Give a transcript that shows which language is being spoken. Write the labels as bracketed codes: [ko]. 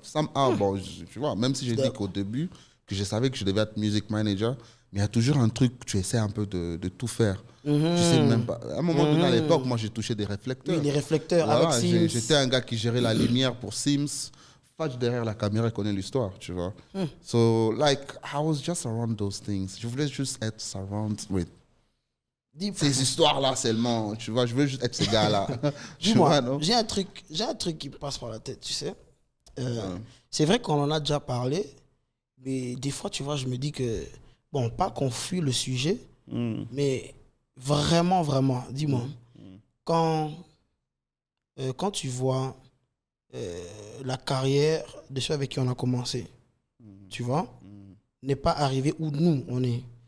[en] Somehow, [fr] bon, tu vois, même si j'ai dit qu'au début, que je savais que je devais être music manager, mais il y a toujours un truc, tu essaies un peu de tout faire. Tu sais même pas. À un moment donné, à l'époque, moi, j'ai touché des réflecteurs. Oui, les réflecteurs voilà, avec Sims. J'étais un gars qui gérait la lumière pour Sims. Fudge derrière la caméra connaît l'histoire, tu vois. [en] So, like, I was just around those things. [fr] Je voulais juste être [en] surrounded with [fr] ces histoires-là seulement, tu vois, je veux juste être ce gars-là. Dis-moi, j'ai un truc qui me passe par la tête, tu sais. C'est vrai qu'on en a déjà parlé, mais des fois, tu vois, je me dis que, bon, pas qu'on fuit le sujet, mais vraiment, vraiment, dis-moi, quand tu vois la carrière de ceux avec qui on a commencé, tu vois, n'est pas arrivé où nous, on est.